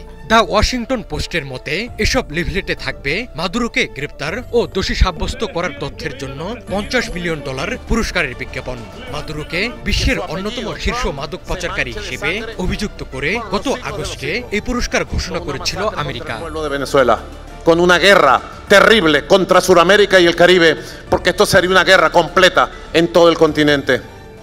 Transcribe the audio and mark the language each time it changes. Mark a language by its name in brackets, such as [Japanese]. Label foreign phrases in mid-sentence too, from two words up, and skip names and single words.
[Bangla] দ্য ওয়াশিংটন পোস্টের মতে, এসব লিফলেটে থাকবে মাদুরোকে গ্রেপ্তার ও দোষী সাব্যস্ত করার তথ্যের জন্য $50 মিলিয়ন পুরস্কারের বিজ্ঞাপন। মাদুরোকে বিশ্বের অন্যতম শীর্ষ মাদক পাচারকারী হিসেবে অভিযুক্ত করে গত আগস্টে এই পুরস্কার ঘোষণা করেছিল আমেরিকা। [Spanish] Con una guerra terrible contra Sudamérica y el Caribe, porque esto sería una guerra completa en todo el continente.